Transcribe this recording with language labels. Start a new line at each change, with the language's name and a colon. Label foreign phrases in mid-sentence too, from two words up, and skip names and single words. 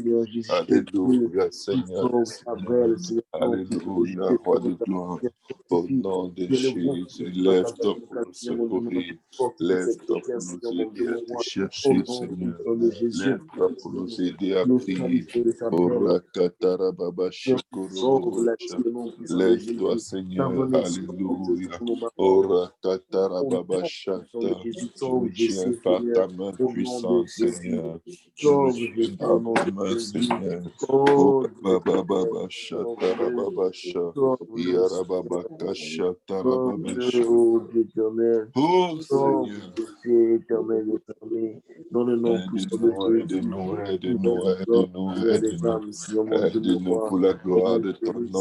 French: Seigneur Jésus, au Dieu. Alléluia, Tu Seigneur sors des au Seigneurs. Chavel, Seigneur, au nom puissant de Jésus. Alléluia, Roi de Éternel, ta gloire. prière Au fortifie. nom de Que le vent qui Jésus, soit ta lève-toi pour nous Seigneur, mon Dieu, mon secourir. Dieu, fortifie cette Lève-toi prière, pour nous Seigneur, mon Dieu, aider à mon te roi. Au chercher, nom Seigneur. puissant de Jésus, Lève-toi pour nous aider à nous prier. qualifions de Chavel. Orakatara baba Seigneur, tu sauves la shikorobobocha. vie au nom puissant de Lève-toi, Jésus. Seigneur. Pardonnez, sauve ces Alléluia. âmes au Maroc. Orakatara Au nom baba puissant de shata. Jésus, Tu sauve nous tiens Jésus, par Seigneur. ta main Au nom de puissante, Jésus, Seigneur. Tu nous sauve tiens Jésus, au par nom ta de main, Jésus. Seigneur. Oh Dieu Baba éternel, baba shatara sauve-le, baba sha. sauve-le, Yara baba Seigneur. kashatara baba Sauve-le, sha. oh Dieu éternel. Oh Sauve Seigneur. Jésus éternel des armées. Dans le nom puissant de Aide-nous, Jésus, aide-nous, tu fais aide-nous, grâce, aide-nous, Seigneur des aide-nous. âmes, Seigneur mon Dieu, mon Aide-nous roi. pour la gloire Oh de ton Jésus,